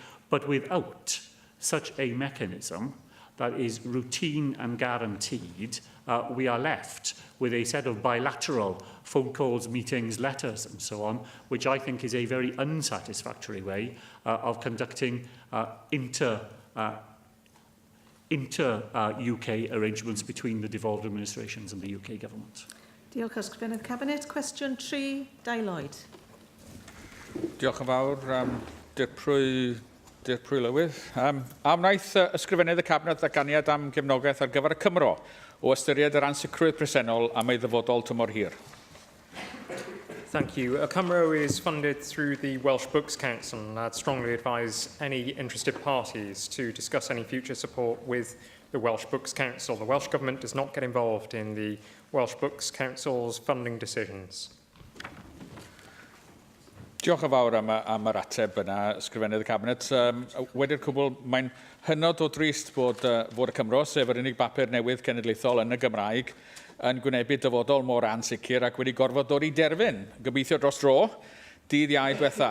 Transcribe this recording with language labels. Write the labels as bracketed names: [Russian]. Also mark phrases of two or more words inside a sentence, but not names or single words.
[English] But without such a mechanism that is routine and guaranteed, we are left with a set of bilateral phone calls, meetings, letters and so on, which I think is a very unsatisfactory way of conducting inter-UK arrangements between the devolved administrations and the UK government. [Welsh] Diolch Ysgrifennydd y Cabinet. Cwestiwn 3, Dai Lloyd. Diolch yn fawr. Dir Prif Weinidog. A wnaeth Ysgrifennydd y Cabinet ddatganiad am gefnogaeth ar gyfer y Cymro o ystyried yr ansicrwydd presennol am ei ddyfodol tymor hir. [English] Thank you. Cymro is funded through the Welsh Books Council, and I'd strongly advise any interested parties to discuss any future support with the Welsh Books Council. The Welsh Government does not get involved in the Welsh Books Council's funding decisions. [Welsh] Diolch yn fawr am yr ateb yna, Ysgrifennydd y Cabinet. Wedi'r cwbl, mae'n hynod o drist bod y Cymro, sef yr unig bapur newydd cenedlaethol yn y Gymraeg, yn gwynebu dyfodol mor ansicr ac wedi gorfod dod i derfyn, gobeithio dros dro, dydd Iau diwetha.